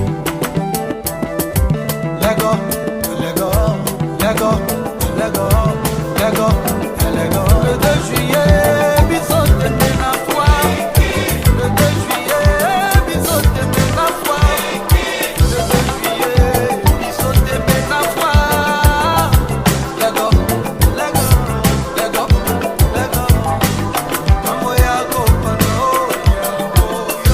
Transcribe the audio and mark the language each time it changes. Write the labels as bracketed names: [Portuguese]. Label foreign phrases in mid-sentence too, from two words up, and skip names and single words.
[Lingala] Lego, Lego, Lego, Lego, Lego, Lego. [French] Le 2 juillet, [Lingala] biso tembe na foire. [French] Le 2 juillet, [Lingala] biso tembe na foire. [French] Le 2 juillet, [Lingala] biso tembe na foire. Lego, Lego, Lego, Lego. Mambo ya kopano, yo.